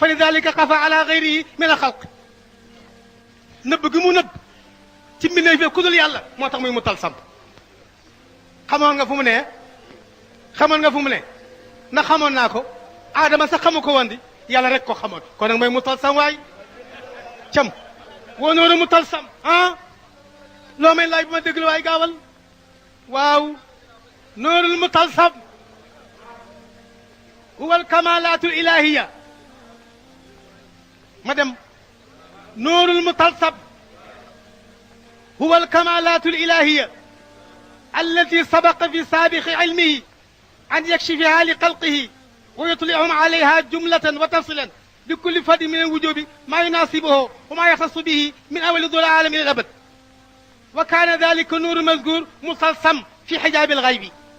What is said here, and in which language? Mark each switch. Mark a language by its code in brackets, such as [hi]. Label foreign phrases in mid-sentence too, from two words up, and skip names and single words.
[ar] لذلك خفي على غيره من الخلق [wo] nëbb gi mu nëbb ci mbindeef yi ku dul yàlla moo tax muy mu talsam xamoon nga fu mu ne xamoon nga fu mu ne ndax xamoon naa ko aadama sax xamu ko woon di yàlla rek ko xamoon kon nag mooy mu talsam waay cam woo noonu mu talsam ah loo may laaj bu ma déglu waay gaawal waaw noorul mu talsam [ar] هو الكمالات الإلهية [wo] ma dem [ar] نور المطلسم هو الكمالات الإلهية التي سبق في سابق علمه أن يكشفها لخلقه ويطلعهم عليها جملة وتفصيلا لكل فرد من الوجوب ما يناسبه وما يختص به من أول ذو العالم إلى الأبد وكان ذلك النور المذكور مصلصم في حجاب الغيب